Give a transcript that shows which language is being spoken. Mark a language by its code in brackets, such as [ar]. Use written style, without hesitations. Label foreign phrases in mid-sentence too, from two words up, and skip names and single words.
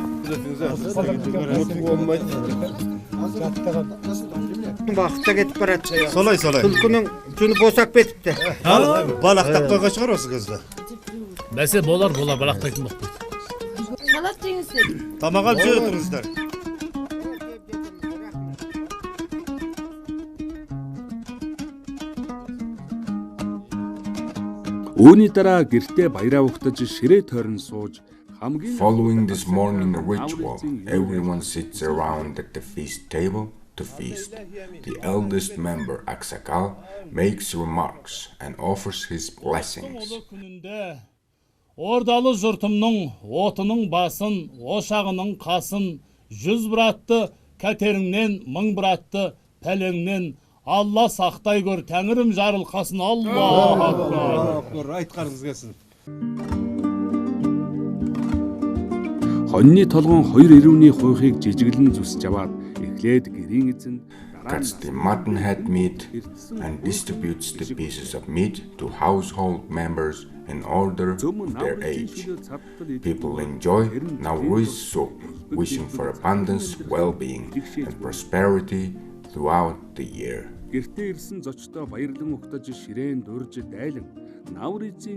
[kk] Бақытта кетіп барады. Солай. Түлкінің жүні босап кетіпті. Балақтап қойған шығар осы қызды. Бәсе болар балақтайтын боқты. Салат жеңіздер. Тамақ алып жүре тұрыңыздар. [mn] Үүний дараа гэртээ баяраа ухтаж ширээ тойрон сууж хамгийн [en] Following this morning ritual, everyone sits around at the feast table to feast. The eldest member, Aksakal, makes remarks and offers his blessings. [kk] Күнінде ордалы жұртымның отының басын, ошағының қасын, 100 бір атты кәтеріңнен 1000 бір атты пәлеңнен Алла сақтай көр, тәңірім жарылқасын. [ar] الله أكبر. [kk] Айтқаныңыз келсін. [mn] хоньны толгойн 2 эрүүний хуйхыг жижиглэн зүсж аваад эхлээд гэрийн эзэн [en] Cuts the mutton head meat and distributes the pieces of meat to household members in order of their age. People enjoy Nowrouz soup, wishing for abundance, well-being, and prosperity throughout the year. [mn] гэртээ ирсэн зочдоо баярлан ухтаж ширээн дурж дайлан Наврузын